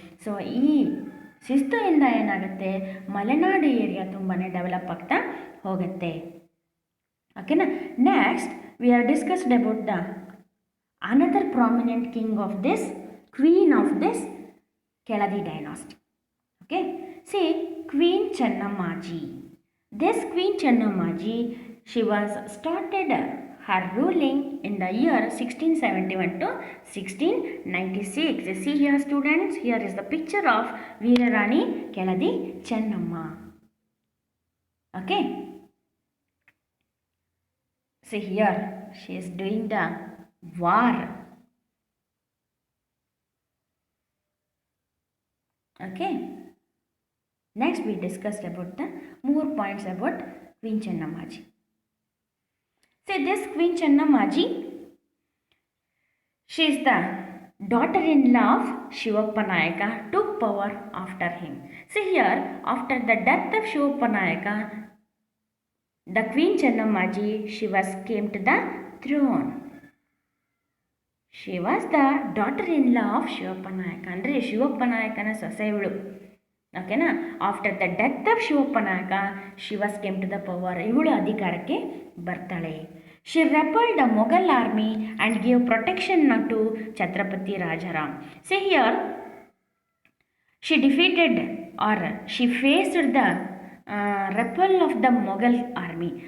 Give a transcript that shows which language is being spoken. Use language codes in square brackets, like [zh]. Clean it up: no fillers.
[kn] So ಈ ಶಿಸ್ತುಯಿಂದ ಏನಾಗುತ್ತೆ, Malenadu area ತುಂಬಾ ಡೆವಲಪ್ ಆಗ್ತಾ ಹೋಗುತ್ತೆ. ಓಕೆನಾ. [en] Next we are discussed about the another prominent king of this queen of this Keladi dynasty. Okay, see Queen Channammaji. This Queen Channammaji, she was started her ruling in the year 1671 to 1696. See here students, here is the picture of Veerarani Keladi Channamma. Okay, see here she is doing the war. Okay. Next we discussed about the more points about Queen Channammaji. See this Queen Channammaji, she is the daughter-in-law of Shivappa Nayaka, took power after him. See here, after the death of Shivappa Nayaka, the Queen Channammaji, she was came to the throne. She was the daughter-in-law of Shivappa Nayaka. [kn] ಅಂದರೆ ಶಿವಪ್ಪ ನಾಯಕನ ಸೊಸೆಯವಳು. ಓಕೆನಾ. [en] After the death of Shivappa Nayaka she was came to the power. [kn] ಇವಳು ಅಧಿಕಾರಕ್ಕೆ ಬರ್ತಾಳೆ. [en] She repelled the Mughal army and give protection to Chhatrapati Rajaram. See here she defeated or she faced the repel of the Mughal army.